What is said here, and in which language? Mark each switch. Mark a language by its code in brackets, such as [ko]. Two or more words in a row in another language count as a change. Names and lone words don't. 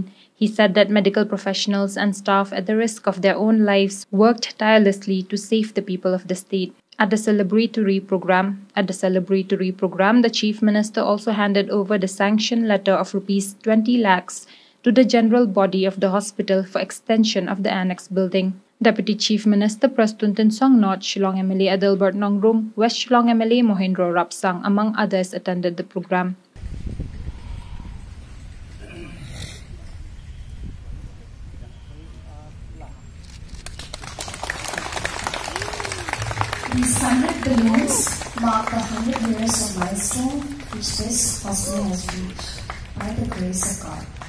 [en] He said that medical professionals and staff at the risk of their own lives worked tirelessly to save the people of the state. At the celebratory program, the Chief Minister also handed over the sanction letter of Rs 20 lakhs to the general body of the hospital for extension of the annex building. Deputy Chief Minister Prastun Tinsongnot, Shillong MLA Adelbert Nongrung, West Shillong MLA Mohindro Rapsang, among others, attended the program. These 100 balloons mark the 100 years of milestone which this hospital has reached by the grace of God.